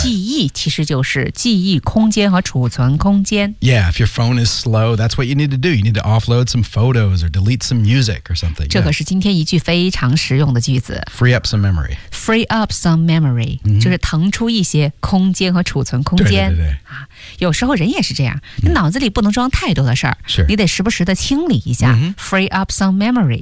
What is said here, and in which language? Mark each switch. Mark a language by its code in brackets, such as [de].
[zh] 记忆其实就是记忆空间和储存空间。 [en] Yeah, if your phone is slow, that's what you need to do. You need to offload some photos or delete some music or something. [zh] 这可是今天一句非常实用的句子。 [en] Free up some memory. Free up some memory,、mm-hmm. [zh] 就是腾出一些空间和储存空间。对对对对、啊、有时候人也是这样、mm-hmm. 你脑子里不能装太多的事儿、 [en] sure. [zh] 你得时不时的清理一下、 mm-hmm. [en] Free up some memory.